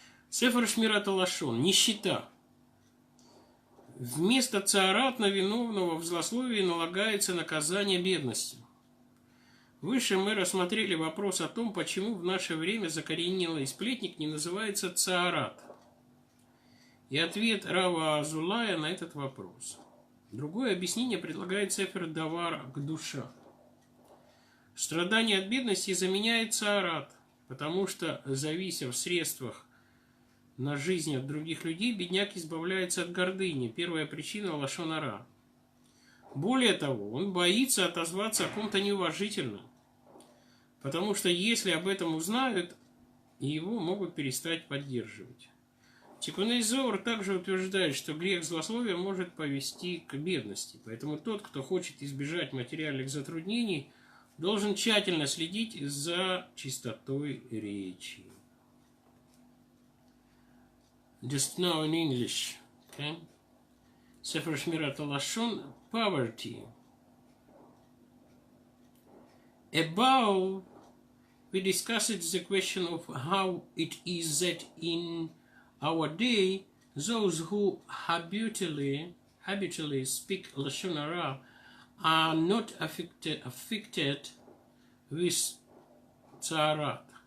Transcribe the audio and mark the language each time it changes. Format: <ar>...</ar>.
<ru>Sefer Shmirat Lashon, нищета. Вместо цаарат на виновного в злословии налагается наказание бедностью. Выше мы рассмотрели вопрос о том, почему в наше время закоренелый сплетник не называется цаарат. И ответ Рава Азулая на этот вопрос. Другое объяснение предлагает Сефер Давар к душа. Страдание от бедности заменяет цаарат, потому что, завися в средствах на жизнь от других людей, бедняк избавляется от гордыни. Первая причина лашон ара. Более того, он боится отозваться о ком-то неуважительно, потому что если об этом узнают, его могут перестать поддерживать. Тикуней Зоар также утверждает, что грех злословия может повести к бедности, поэтому тот, кто хочет избежать материальных затруднений, должен тщательно следить за чистотой речи.</ru> <en>Just now in English, okay? Sefer Shmirat Lashon, poverty. Above, we discussed the question of how it is that in our day, those who habitually speak Lashon Hara are not affected with Tzarat.</en>